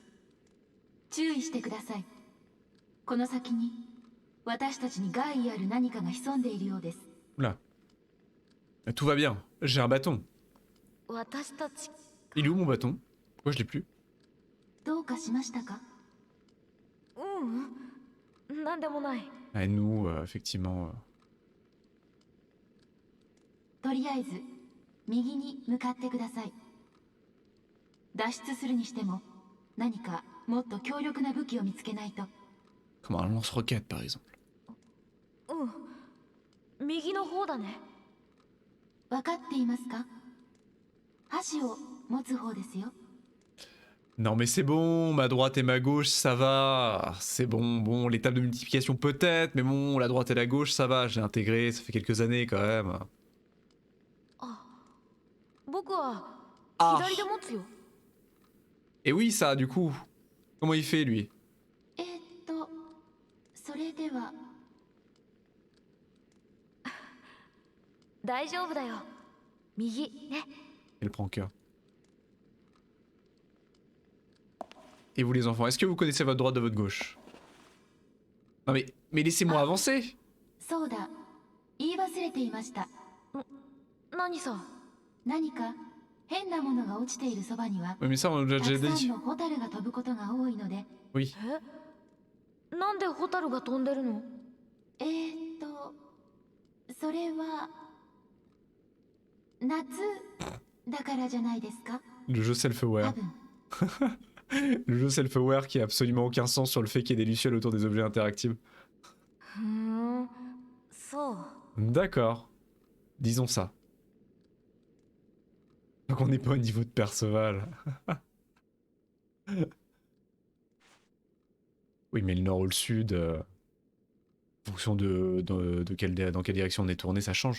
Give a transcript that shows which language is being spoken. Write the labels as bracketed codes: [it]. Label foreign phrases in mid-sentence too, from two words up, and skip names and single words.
[ja] 注意してください。この先に私たちに害ある何かが潜んでいるようです。 [fr] Oula. Tout va bien. J'ai un bâton. [ja] 私たち [fr] Il est où mon bâton? Pourquoi je l'ai plus? [ja] どうかしましたか？なんでもない。 [fr] Ah, nous, effectivement. [ja] とりあえず右に向かってください。脱出するにしても何かもっと強力な武器を見つけないと。 [fr] Comme un lance-roquette par exemple. [ja] 右の方だね。分かっていますか？箸を持つ方ですよ。 [fr] Non mais c'est bon, ma droite et ma gauche ça va. C'est bon, bon, les tables de multiplication peut-être, mais bon, la droite et la gauche ça va, j'ai intégré, ça fait quelques années quand même. [ja] 僕は Ah. 左で持つよ。 [fr] Et oui ça du coup. Comment il fait lui? [ja] それでは。大丈夫だよ。右ね。 [fr] Il prend cœur. Et vous les enfants, est-ce que vous connaissez votre droite de votre gauche? Non mais laissez-moi avancer. [ja] そうだ、言い忘れていました。何さ。何か変なものが落ちているそばには [fr] Oui mais ça on l'a [ja] た [fr] déjà [ja] くさん [fr] dit. [ja] のホタルが飛ぶことが多いので。 [fr] Oui. [ja] なんでホタルが飛んでるの？それは夏だからじゃないですか？ [fr] Le jeu [ja] 多 [fr] Selfware. [ja] 分。 [fr] Le jeu Selfware qui a absolument aucun sens sur le fait qu'il y ait des lucioles autour des objets interactifs. [ja] そう。 [fr] D'accord. Disons ça. Donc on n'est pas au niveau de Perceval. Oui mais le nord ou le sud, en fonction dans quelle direction on est tourné, ça change.